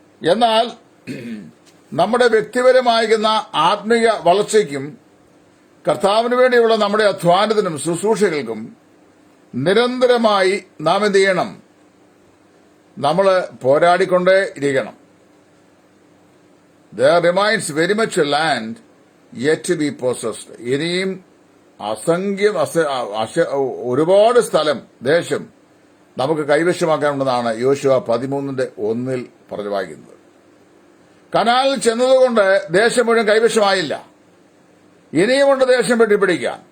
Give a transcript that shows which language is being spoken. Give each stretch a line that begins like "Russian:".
Malayalam: എന്നാൽ നമ്മുടെ വ്യക്തിപരമായിരുന്ന ആത്മീയ വളർച്ചയ്ക്കും കർത്താവിന് വേണ്ടിയുള്ള നമ്മുടെ അധ്വാനത്തിനും ശുശ്രൂഷകൾക്കും നിരന്തരമായി നാം എന്ത് ചെയ്യണം? നമ്മൾ പോരാടിക്കൊണ്ടേ ഇരിക്കണം.
English: There remains very much land yet to be possessed.
Malayalam: ഇനിയും അസംഖ്യം ഒരുപാട് സ്ഥലം, ദേശം നമുക്ക് കൈവശമാക്കാനുണ്ടെന്നാണ് യോശുവ 13:1 പറഞ്ഞു വായിക്കുന്നത്. കനാലിൽ ചെന്നതുകൊണ്ട് ദേശം മുഴുവൻ കൈവശമായില്ല. ഇനിയുമുണ്ട് ദേശം വെട്ടിപ്പിടിക്കാൻ.